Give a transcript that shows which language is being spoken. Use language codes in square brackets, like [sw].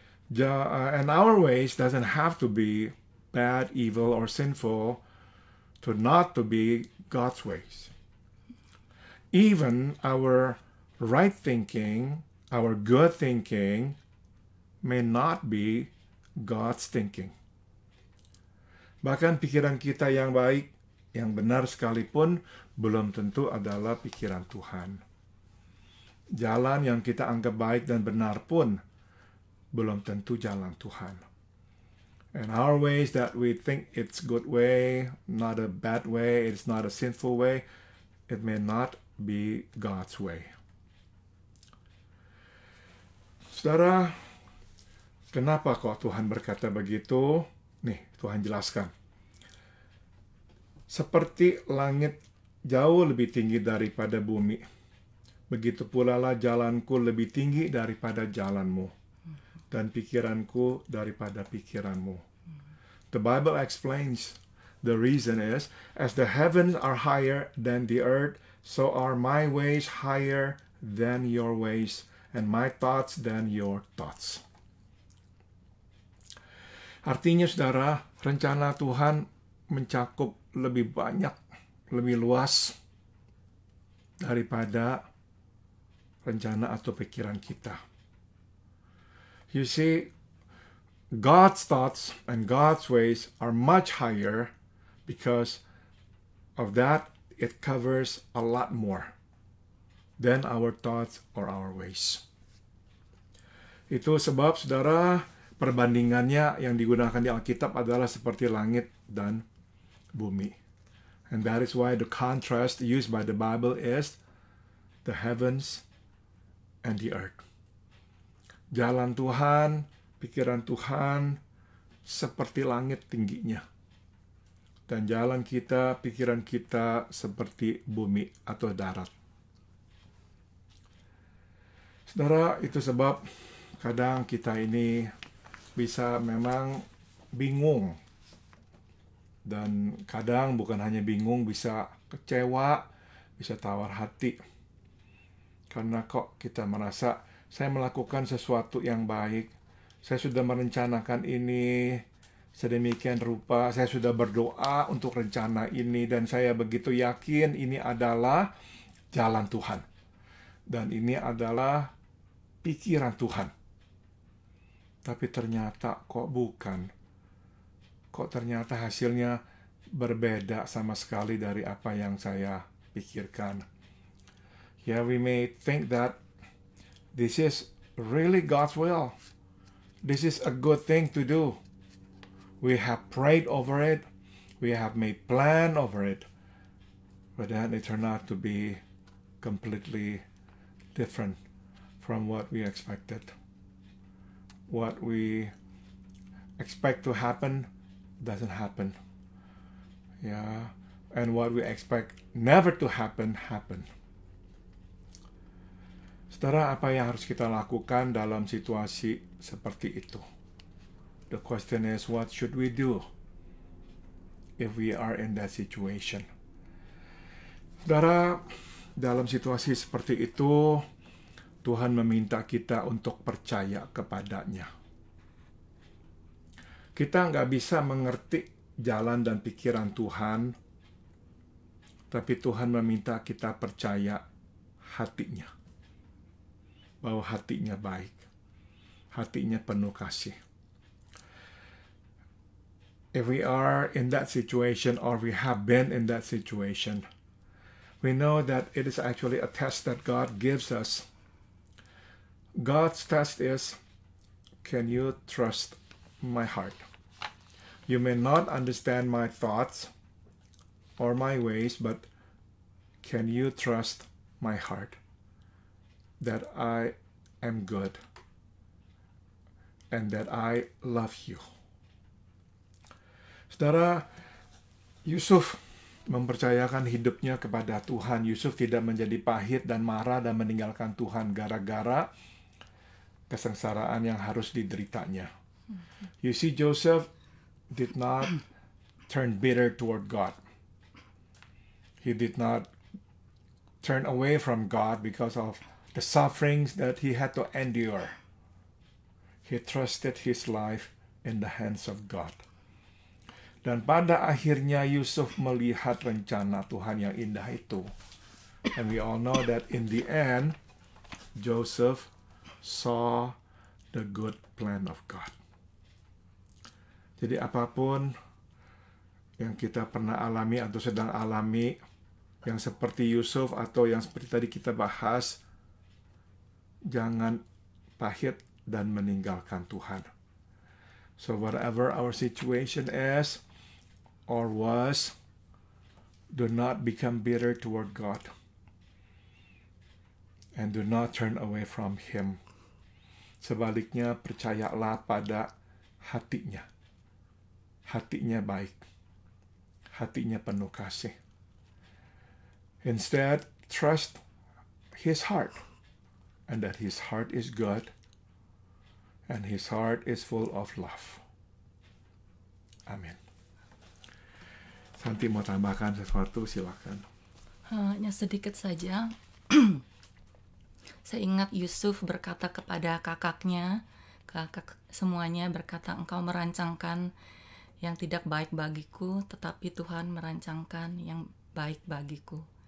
[en] And our ways doesn't have to be bad, evil, or sinful to not to be God's ways. Even our right thinking, our good thinking, may not be God's thinking. [id] Bahkan pikiran kita yang baik, yang benar sekalipun, belum tentu adalah pikiran Tuhan. Jalan yang kita anggap baik dan benar pun, belum tentu jalan Tuhan. [en] And our ways that we think it's good way, not a bad way, it's not a sinful way, it may not be God's way. [id] Saudara, kenapa kok Tuhan berkata begitu? Nih, Tuhan jelaskan. Seperti langit jauh lebih tinggi daripada bumi, begitu pula lah jalanku lebih tinggi daripada jalanmu, dan pikiranku daripada pikiranmu. [en] The Bible explains the reason is, as the heavens are higher than the earth, so are my ways higher than your ways, and my thoughts than your thoughts. [id] Artinya, saudara, rencana Tuhan mencakup lebih banyak, lebih luas daripada rencana atau pikiran kita. [en] You see, God's thoughts and God's ways are much higher because of that it covers a lot more than our thoughts or our ways. [id] Itu sebab, saudara, perbandingannya yang digunakan di Alkitab adalah seperti langit dan bumi. [en] And that is why the contrast used by the Bible is the heavens and the earth. [id] Jalan Tuhan, pikiran Tuhan seperti langit tingginya. Dan jalan kita, pikiran kita seperti bumi atau darat. Saudara, itu sebab kadang kita ini bisa memang bingung. Dan kadang bukan hanya bingung, bisa kecewa, bisa tawar hati. Karena kok kita merasa, saya melakukan sesuatu yang baik, saya sudah merencanakan ini sedemikian rupa, saya sudah berdoa untuk rencana ini, dan saya begitu yakin ini adalah jalan Tuhan. Dan ini adalah pikiran Tuhan. Tapi ternyata kok bukan. Kok ternyata hasilnya berbeda sama sekali dari apa yang saya pikirkan. [en] Yeah, we may think that this is really God's will. This is a good thing to do. We have prayed over it. We have made plan over it. But then it turned out to be completely different from what we expected. What we expect to happen doesn't happen. Yeah, and what we expect never to happen, happen. [id] Saudara, apa yang harus kita lakukan dalam situasi seperti itu? [en] The question is, what should we do if we are in that situation? [id] Saudara, dalam situasi seperti itu, Tuhan meminta kita untuk percaya kepadanya. Kita nggak bisa mengerti jalan dan pikiran Tuhan, tapi Tuhan meminta kita percaya hatinya. Bahwa hatinya baik, hatinya penuh kasih. [en] If we are in that situation, or we have been in that situation, we know that it is actually a test that God gives us. God's test is, can you trust my heart? You may not understand my thoughts or my ways, but can you trust my heart? That I am good and that I love you. [id] Saudara, Yusuf mempercayakan hidupnya kepada Tuhan. Yusuf tidak menjadi pahit dan marah dan meninggalkan Tuhan gara-gara kesengsaraan yang harus dideritanya. [en] You see, Joseph did not turn bitter toward God. He did not turn away from God because of the sufferings that he had to endure. He trusted his life in the hands of God. [id] Dan pada akhirnya Yusuf melihat rencana Tuhan yang indah itu. [en] And we all know that in the end, Joseph saw the good plan of God. [id] Jadi apapun yang kita pernah alami atau sedang alami, yang seperti Yusuf atau yang seperti tadi kita bahas, jangan pahit dan meninggalkan Tuhan. [en] So whatever our situation is or was, Do not become bitter toward God. And do not turn away from Him. [id] Sebaliknya, percayalah pada hatinya. Hatinya baik. Hatinya penuh kasih. [en] Instead, trust His heart. And that His heart is good. And His heart is full of love. [id] Amin. Santi mau tambahkan sesuatu, silakan. Hanya sedikit saja. Saya ingat Yusuf berkata kepada kakaknya, kakak semuanya berkata, engkau merancangkan yang tidak baik bagiku, tetapi Tuhan merancangkan yang baik bagiku.